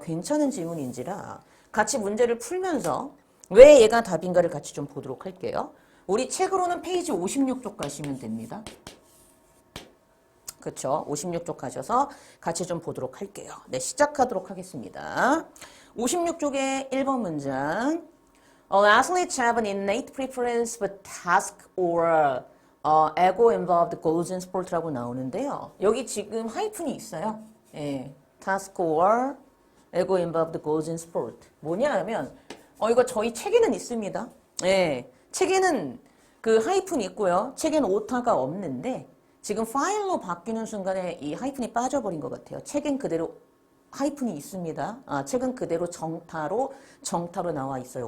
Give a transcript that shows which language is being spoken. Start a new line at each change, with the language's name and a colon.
Korean: 괜찮은 지문인지라 같이 문제를 풀면서 왜 얘가 답인가를 같이 좀 보도록 할게요. 우리 책으로는 페이지 56쪽 가시면 됩니다. 그렇죠? 56쪽 가셔서 같이 좀 보도록 할게요. 네, 시작하도록 하겠습니다. 56쪽의 1번 문장.
English: Athletes have an innate preference for task or ego-involved goals in sport라고 나오는데요.
Korean: 여기 지금 하이픈이 있어요.
English: 예, task or ego-involved goals in sport.
Korean: 뭐냐 하면 이거 저희 책에는 있습니다. 예, 책에는 그 하이픈이 있고요. 책에는 오타가 없는데 지금 파일로 바뀌는 순간에 이 하이픈이 빠져버린 것 같아요. 책엔 그대로 하이픈이 있습니다. 책은 그대로 정타로 나와 있어요.